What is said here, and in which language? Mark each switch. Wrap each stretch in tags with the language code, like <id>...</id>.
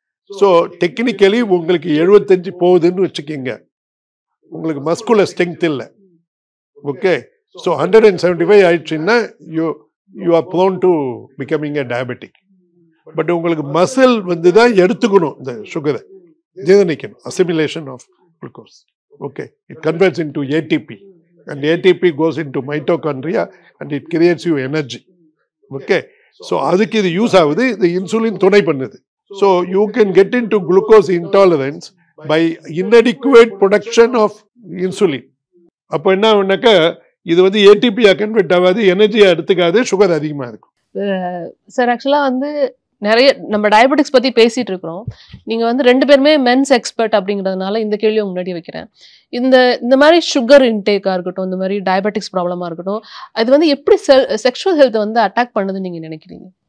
<ta>So technically உங்களுக்கு 75 போகுதுன்னு வச்சுக்கிங்க, உங்களுக்கு மஸ்குலர் ஸ்ட்ரென்த் இல்லை.</ta> <en>okay, so 175</en> <ta>ஆயிடுச்சுன்னா</ta> <en>You are prone to becoming a diabetic.</en> <ta>But உங்களுக்கு மசில் வந்து தான் எடுத்துக்கணும் இந்த சுகரை, ஜீரணிக்கணும். Assimilation of glucose.</ta> <en>Okay, it converts into ATP and ATP goes into mitochondria and it creates you energy.</en> <ta>Okay, so அதுக்கு இது use ஆகுது. இது இன்சுலின் துணை பண்ணுது.</ta> <en>So you can get into glucose intolerance by inadequate production of insulin.</en> <ta>அப்போ என்ன ஆகுனாக்கா இது வந்து ஏடிபியா கன்வெர்ட் ஆகாது, எனர்ஜியா எடுத்துக்காது, சுகர் அதிகமாக இருக்கும். சார் ஆக்சுவலாக வந்து நிறைய நம்ம டயபெட்டிக்ஸ் பற்றி பேசிகிட்டு இருக்கிறோம். நீங்கள் வந்து 2 பேருமே மென்ஸ் எக்ஸ்பர்ட் அப்படிங்கிறதுனால இந்த கேள்வியை முன்னாடி வைக்கிறேன். இந்த மாதிரி சுகர் இன்டேக்காக இருக்கட்டும், இந்த மாதிரி டயபெட்டிக்ஸ் ப்ராப்ளமாக இருக்கட்டும், அது வந்து எப்படி செக்ஷுவல் ஹெல்த்தை வந்து அட்டாக் பண்ணுதுன்னு நீங்கள் நினைக்கிறீங்க?</ta>